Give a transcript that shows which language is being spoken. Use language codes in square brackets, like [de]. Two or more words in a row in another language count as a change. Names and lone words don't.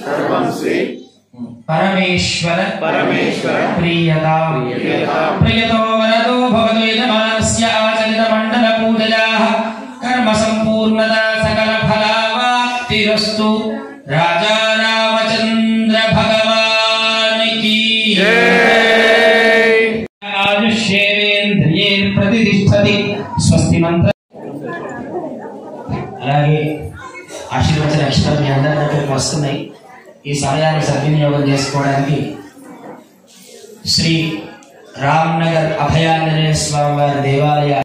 [sa] परमेश्वर प्रियता प्रियतो वरदो भवतु यजमानस्य आचरित मंडल पूजयाः कर्म संपूर्णता सकल फलावाप्तिरस्तु। [hi] राजा रामचंद्र भगवान की जय। [sa] आयुष्येन्द्रिये प्रतिष्ठति स्वस्ति मंत्र [te] అలాగే ఆశీర్వచన అక్షరాలు మీ అందరి దగ్గరికి వస్తున్నాయి. ఈ సమయాన్ని సద్వినియోగం చేసుకోవడానికి శ్రీ రామ్నగర్ అభయాంజనేయ స్వామి వారి దేవాలయ